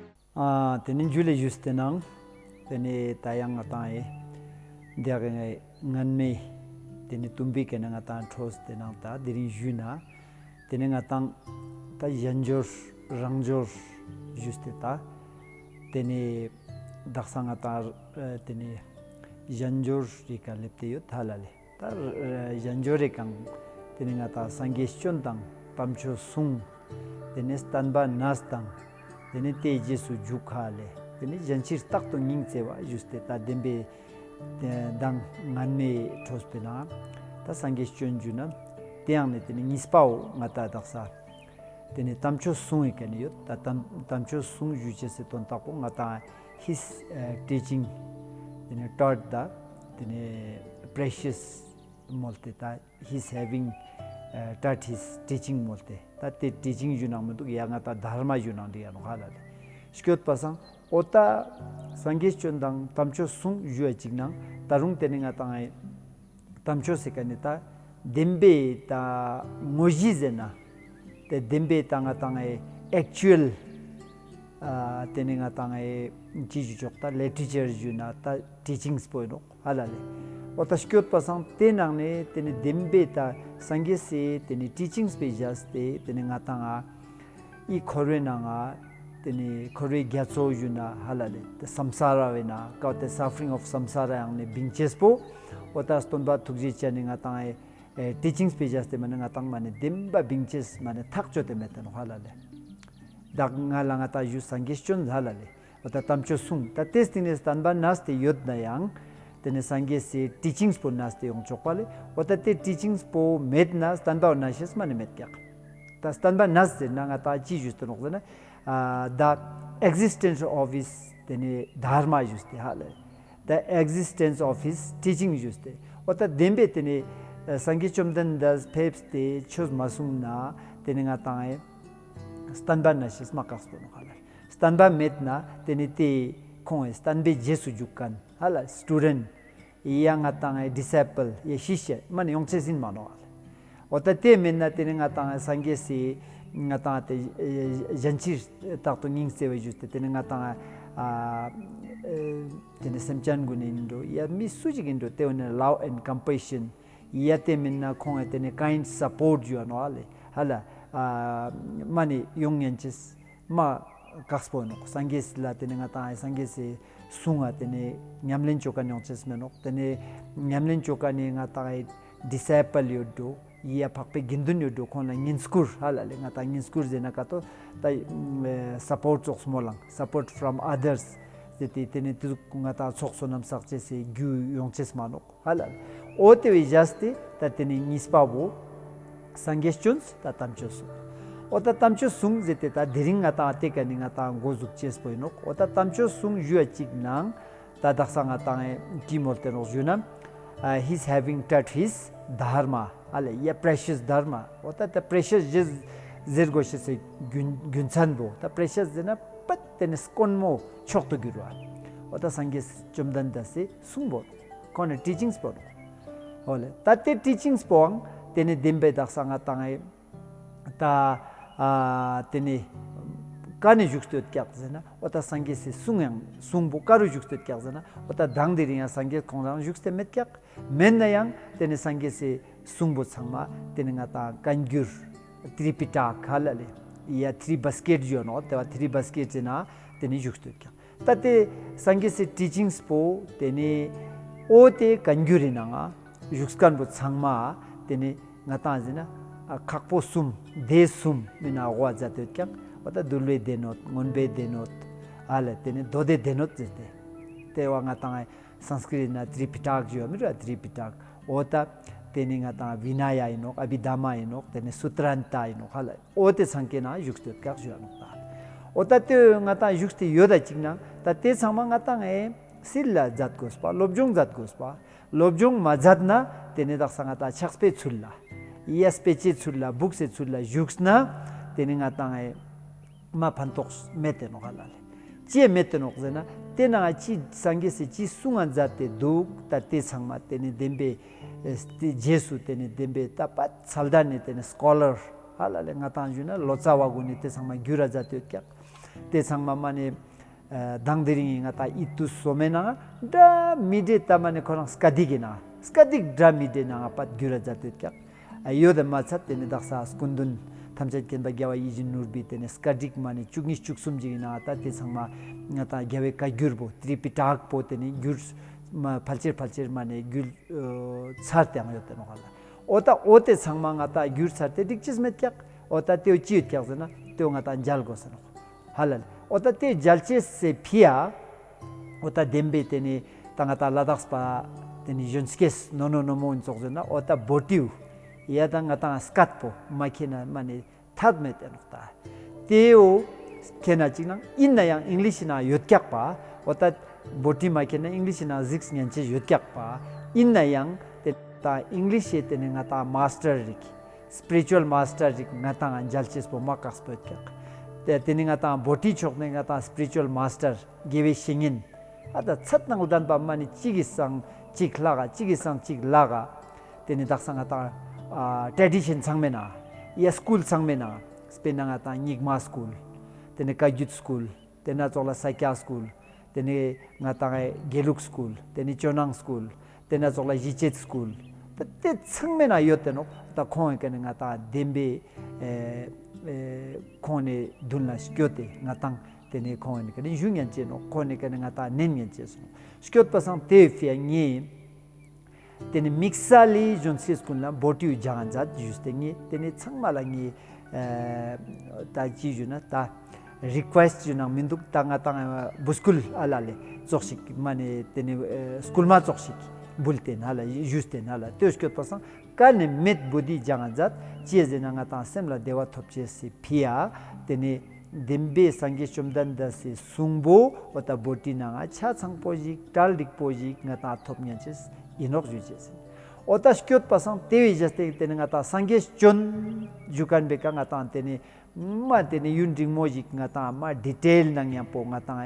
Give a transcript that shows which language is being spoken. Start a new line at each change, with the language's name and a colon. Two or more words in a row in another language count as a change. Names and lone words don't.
Ladakhi: Tenin jule justenang teni tayang atai diagengai nganme teni tumbi kenang atan thos tenang ta diri juna teneng atang ta yanjor rangjor justeta teni daksang atar teni yanjor rika lepte yut halale ta yanjore kang teneng ata sangeschon tang tamcho sung teni stanba nastang teni te jesu jukhale teni janchir tak to ning sewa juste ta dembe dang nganme thospena ta sangeschon juna teang ne teni nispao ngata daksa teni tamcho sung ikani yut ta tamcho sung juje se ton tapo ngata
English: his teaching
Ladakhi: teni taught da teni precious molte ta
English: he's having taught his teaching
Ladakhi: molte ta te teaching junang mudu yang ta dharma junang dia no halale shkyot pasang ota sangesh chondang tamcho sung jue chignang tarung teninga tangai tamcho sekanita dembe ta moji zena te dembe tanga tangai actual teninga tangai chiju chokta literature juna ta teachings poino halale ota shkyot pasang tenang ne teni dembe ta sangese teni teachings pages te teni ngatanga I korena nga teni kore gyatso yuna halale the samsara wena ka
English: the suffering of samsara
Ladakhi: yang ne bingchespo ota stonba thugji chani ngatanga teachings pages te man ngatang mane demba bingches mane thakcho te meten halale dak ngala ngata yu sangeschon halale ota tamcho sung ta testing ne stanba naste yodna yang tene sangese teachings po naste yong chokpale ota te teachings po medna standba nashes mane metkyak ta standba nas na ngata chi just nokna
English: the existence of his
Ladakhi: tene dharma juste hale
English: the existence of his teaching
Ladakhi: juste ota dembe tene sangechomdan das peps te chos masumna tene ngata standba nashes makas no hale standba medna tene te kon standbe jesu jukan hala student yang atang disciple ye shishya man yongchesin mano ota te menna tene atang sangesi ngata te janchir takto ning sewe juste tene ngata tene semchan gunindo ya misujigindo te
English: on love and compassion
Ladakhi: ya te menna khong tene
English: kind support you
Ladakhi: no ale hala mani yongyenches ma kaspono sanges la tene ngata sangesi sunga tene nyamlen choka nyongches menok tene nyamlen choka ni ngata disciple yodo ya pakpe gindun yodo kona nginskur halale ngata nginskur jena kato ta support soksmolang
English: support from others
Ladakhi: tete tene tu ngata soksonam sakche se gyu yongches manok halal ote we jasti ta tene nispabo sangeschons ta tamchos ota tamcho sung zete ta dering ata te kani ngata gozuk ches poinok ota tamcho sung jua chignang ta daksang ata timolte no junam
English: he's having taught his dharma
Ladakhi: ale ya
English: precious dharma
Ladakhi: ota ta precious zergosh se gyunsanbo ta precious zena pat tenes konmo chokto girwa ota sanges chomdan dase sungbo kone teachings po ole ta te teachings poang tene dembe daksang ata ta tene kane jukstot kyakzena ota sangese sungbo karu jukstot kyakzena ota dangderiya sange kongrang jukste metkyak mennayang tene sangese sungbo sangma tene ngata kangyur tripitak halale ya
English: three basket
Ladakhi: jono te
English: three basket
Ladakhi: na tene jukstot kyak tate sangese teachings po tene ote kangyurina nga jukskan bo sangma tene ngata jena kakpo sum de sum mina wa jatet kyak ota dulwe denot ngonbe denot ale tene dode denot jete te wa ngata sanskrit na tripitak jo mira tripitak ota tene ngata vinaya inok abhidhamma inok tene sutranta inok hala ote sankena yukstet kyak jo anok ota te ngata yukste yoda chigna ta te sama ngata silla jat gospa lobjong jat gospa lobjong majatna tene dak sangata chakspe chulla iya specie chulla bukse chulla yuksna tene ngata ma pantox mete no halale chi mete no zena tena chi sangese chi sungan jate duk ta te sangma tene dembe jesu tene dembe tapat saldane tene scholar halale ngata juna lochawa guni te sangma gyura jate kyak te sangma mane dangdiri nga ta itu somena da mide tamane korang skadigina skadig dra mide na pat gyura jatit kya ayo da matsat tene daksa skundun tamjat ken ba gyawa yijin nurbi tene skadik mane chugni chuksum jina ta te sangma nga ta gyawe ka gyurbo tripitak po tene gyur ma palchir mane gyul sarte ang yote no hala ota ote sangma nga ta gyur sarte dikchis met kyak ota teo chiut kyak zana teo nga ta jal gosano halal ota te jalche se pia ota dembe tene tanga ta ladaks pa tene jonskes no mo insokzena ota botiu ya tanga ta skatpo makina mane thadme te nokta teo kena chinang inna yang english na yotkyak pa ota boti makina english na zix nyanche yotkyak pa inna yang te ta english te ne ngata master rik
English: spiritual master
Ladakhi: rik ngata jalches po makas po kyak teni ngata boti chokne ngata spiritual master gewe shingin ada chatnang udan ba mani chigisang chiklaga teni daksang ngata tradition sangmena ya school sangmena spena ngata ngigma school teni kajut school tena chola sakya school teni ngata geluk school teni chonang school tena chola jichet school te sangmena yoteno ta khong ken ngata dembe kone dunla skyote ngatang tene kone kene jungyan che no kone kene ngata nenyan che so skyot pasang te fia ngi tene mixali jonsis kunla botiu jangat juste ngi tene changmala ngi ta ji juna ta request juna minduk tanga buskul alale zoksik mane tene school ma zoksik bulten hala juste hala te skyot pasang kane met bodi jangat chieze na ngata semla dewa thopche se phia tene dembe sangye chomdan da se sungbo ota boti na cha changpoji taldik poji ngata thopnya ches inok juches ota skyot pasang tewi jaste tene ngata sangye chon jukan beka ngata tene ma tene yunding moji ngata ma detail nang ya po ngata